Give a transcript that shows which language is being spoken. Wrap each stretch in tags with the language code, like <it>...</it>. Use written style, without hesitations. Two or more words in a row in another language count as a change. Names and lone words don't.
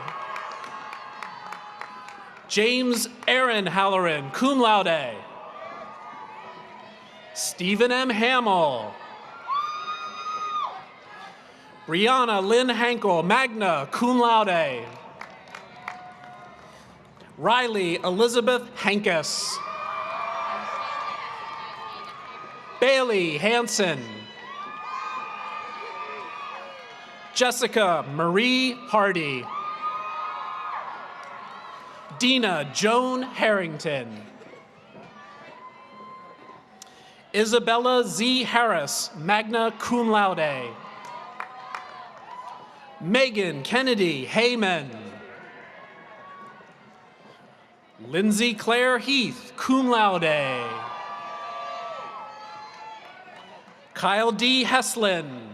<en>James Aaron Halloran,</en> <la>cum laude.</la> <en>Stephen M. Hamill. Brianna Lynn Hankel,</en> <la>magna cum laude.</la> <en>Riley Elizabeth Hankus. Bailey Hansen. Jessica Marie Hardy. Dina Joan Harrington. Isabella Z. Harris,</en> <la>magna cum laude.</la> <en>Megan Kennedy Heyman. Lindsay Claire Heath,</en> <la>cum laude.</la> <en>Kyle D. Heslin.</en>